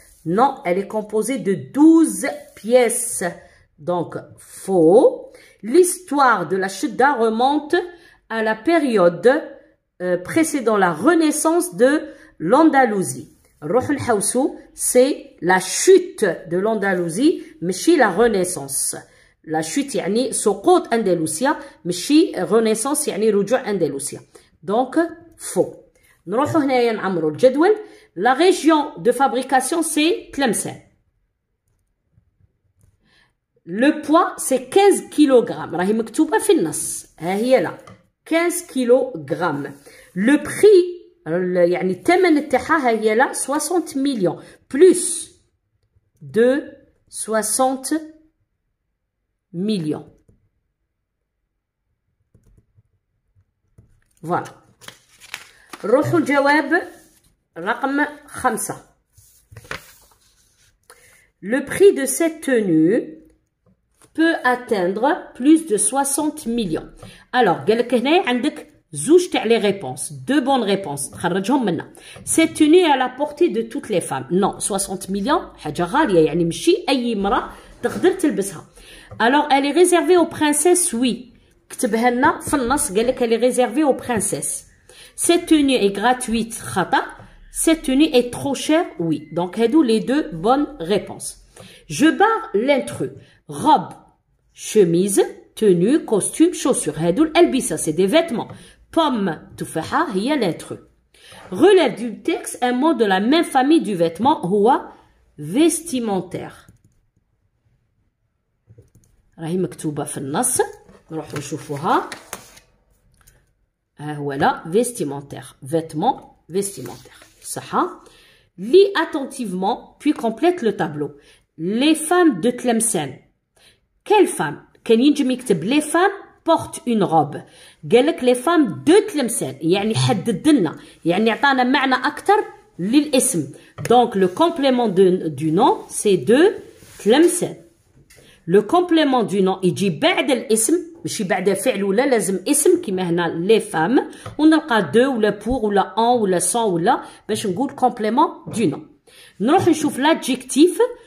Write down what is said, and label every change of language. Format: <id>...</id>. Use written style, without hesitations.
<fr>Non, elle est composée de 12 pièces. Donc, faux. L'histoire de la Shidda remonte à la période précédant la renaissance de l'Andalousie.</fr> <ar>Roh al-Hawsou,</ar> <fr>c'est la chute de l'Andalousie, mais chez la renaissance. La chute</fr> <ar>يعني سقوط أندلسيا، ماشي renaissance يعني رجوع أندلسيا.</ar> <fr>Donc faux.</fr> <ar>نروحو هنايا نعمرو الجدول.</ar> <fr>La région de fabrication c'est Tlemcen. Le poids c'est 15 kg.</fr> <ar>راهي مكتوبة في النص. ها هي لا 15 kg.</ar> <fr>Le prix</fr> <ar>يعني الثمن تاعها هي</ar> <fr>لا 60 millions plus de 60 millions.</fr> <ar>Voilà. روحوا الجواب رقم 5.</ar> <fr>Le prix de cette tenue peut atteindre plus de 60 millions.</fr> <ar>Alors, قال لك هنا عندك زوج تاع لي ريبونس، دو بون ريبونس تخرجهم منا.</ar> <fr>Cette tenue est à la portée de toutes les femmes.</fr> <ar>Non, 60 millions حاجة غالية، يعني ماشي أي امرأة تقدر تلبسها.</ar> <fr>Alors, elle est réservée aux princesses, oui.</fr> <ar>كتبها لنا في النص قال لك</ar> <fr>elle est réservée aux princesses. Cette tenue est gratuite,</fr> <ar>خطأ.</ar> <fr>Cette tenue est trop chère, oui. Donc,</fr> <ar>هادو</ar> <fr>les deux bonnes réponses. Je barre l'intrus. Robe, chemise, tenue, costume, chaussures.</fr> <ar>هادو الألبسة,</ar> <fr>c'est des vêtements. Pomme, تفاحة, هي l'intrus. Relève du texte un mot de la même famille du vêtement,</fr> <ar>هو</ar> <fr>vestimentaire.</fr> <ar>راهي مكتوبة في النص نروحو نشوفوها.</ar> <fr>هو لا vestimentaire vêtements vestimentaires صح. lis attentivement puis complète le tableau. Les femmes de Tlemcen. Quelles femmes?</fr> <ar>كان ينجم يكتب</ar> <fr>les femmes portent une robe.</fr> <ar>قالك</ar> <fr>les femmes de Tlemcen</fr> <ar>يعني حدد لنا يعني عطانا معنى أكثر للاسم.</ar> <fr>Donc le complément du nom c'est de Tlemcen.</fr> <ar>Le complément du nom يجي بعد الاسم ماشي بعد فعل ولا لازم اسم كيما هنا les femmes ونلقى de ولا pour ولا en ولا sans ولا باش نقول complément du nom. نروح نشوف l'adjectif.</ar>